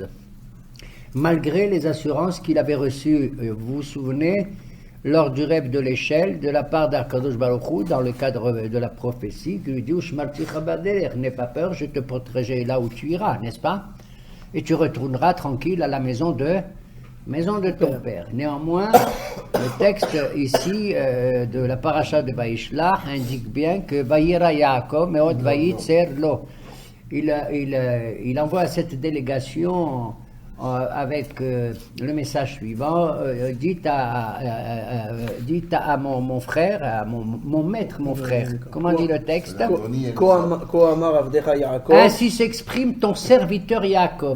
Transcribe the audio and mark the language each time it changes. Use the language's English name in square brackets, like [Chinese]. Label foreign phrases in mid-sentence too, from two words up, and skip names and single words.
[French] Malgré les assurances qu'il avait reçues, vous vous souvenez, lors du rêve de l'échelle, de la part d' [Hebrew] הקדוש ברוך הוא, [French] dans le cadre de la prophétie, qui lui dit « N'aie pas peur, je te protégerai là où tu iras, n'est-ce pas? Et tu retourneras tranquille à la maison de ton père. » Néanmoins, le texte ici de la paracha de Vaïshlach indique bien que « [Hebrew] ויירא יעקב מאד ויצר לו [French] » il envoie cette délégation avec le message suivant, dites à mon frère, à mon maître, mon frère. Comment dit le texte? Ainsi s'exprime ton serviteur Yaakov.